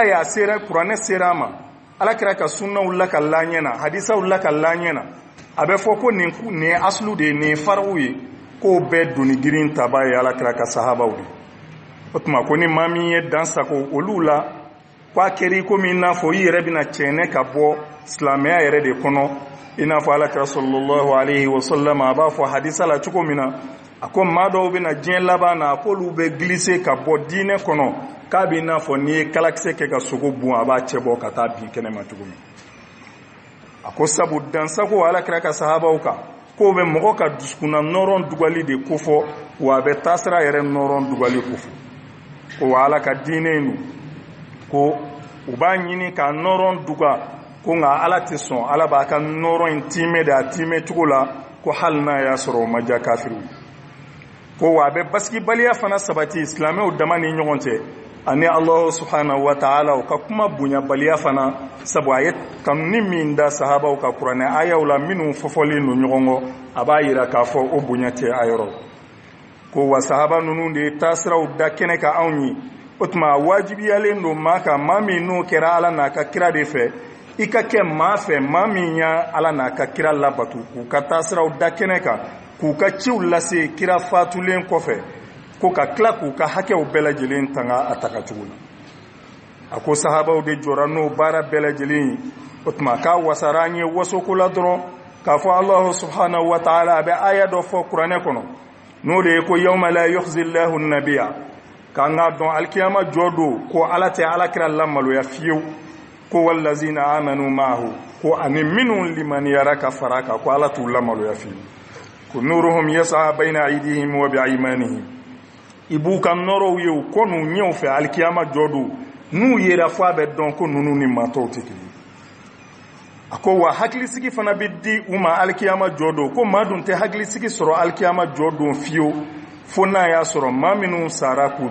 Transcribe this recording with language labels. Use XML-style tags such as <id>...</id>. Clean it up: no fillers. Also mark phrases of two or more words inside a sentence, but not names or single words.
<bm>ye a sera kuranɛ sera a ma ala kɛra ka sunnaw lakala ɲɛ na hadisaw lakala ɲɛ na a bɛ fɔ ko nin ye aslu de ye nin ye faraw ye k'o bɛɛ doni girin taba ye ala kɛra ka sahabaw de o tuma ko ni maa min ye dansago olu la k'a kɛra i komi i n'a fɔ i yɛrɛ bɛna cɛnɛ ka bɔ silamɛya yɛrɛ de kɔnɔ i n'a fɔ ala kɛra</bm> <ar>صلى الله عليه وسلم</ar> <bm>a b'a fɔ hadisa la cogo min na a ko maa dɔw bɛna diɲɛ laban na a k'olu bɛ glisse ka bɔ diinɛ kɔnɔ k'a b'i n'a fɔ n'i ye kalakisɛ kɛ ka sogo bon a b'a cɛ bɔ ka taa bin kɛnɛma cogo min a ko sabu dansago ala kɛra ka sahabaw kan k'o bɛ mɔgɔ ka dusukunna nɔrɔn dugali de kofɔ wa a bɛ taasira yɛrɛ nɔrɔn dugali kofɔ ko wa ala ka diinɛ in ko u b'a ɲini ka nɔrɔn duga ko nka ala tɛ sɔn ala b'a ka nɔrɔ in tiimɛ de a tiimɛ cogo la ko hali n'a y'a sɔrɔ o ma diya kafiriw ko wa a bɛ basigibaliya fana sabati silamɛw dama ni ɲɔgɔn cɛ ani</bm> <ar>الله سبحانه وتعالى</ar> <bm>u ka kuma bonyabaliya fana sabu a ye kanuni min da sahabaw ka kuranɛ ayaw la minnu fɔfɔlen don ɲɔgɔn kɔ a b'a yira k'a fɔ o bonya tɛ a yɔrɔ ko wa sahaba ninnu de ye taasiraw da kɛnɛ ka anw ye o tuma a wajibiyalen don maa kan maa min n'o kɛra ala n'a ka kira de fɛ i ka kɛ maa fɛ maa min y'a ala n'a ka kira labato k'u ka taasiraw da kɛnɛ kan k'u ka ciw lase kira faatulen kɔfɛ ko ka tila k'u ka hakɛw bɛɛ lajɛlen tanga a tagacogo la a ko sahabaw de jɔra n'o baara bɛɛ lajɛlen ye o tuma k'a wasara an ye wasoko la dɔrɔn k'a fɔ</bm> <ar>الله سبحانه وتعالى</ar> <bm>a bɛ aya dɔ fɔ kuranɛ kɔnɔ n'o de ye ko</bm> <ar>يوم لا يخزي الله النبي</ar> <bm>k'an k'a dɔn alikiyama jɔ don ko ala tɛ alakira lamaloya fiyewu ko wallazina</bm> <ar>آمنوا معه</ar> <bm>ko ani minnu limaniyara ka fara kan ko ala t'u lamaloya fiyewu ko</bm> <ar>نورهم يسعى بين أيديهم وبأيمانهم</ar> <bm>ibu kan nɔrɔw ye u ko n'u ɲɛw fɛ alikiyama jɔ don n'u yera fɔ a bɛ dɔn ko ninnu ni matɔw tɛ kelen a ko wa hakilisigi fana bɛ di u ma alikiyama jɔ don ko maa dun tɛ hakilisigi sɔrɔ alikiyama jɔ don fiyewu fo n'a y'a sɔrɔ maa minnu sara k'u</bm>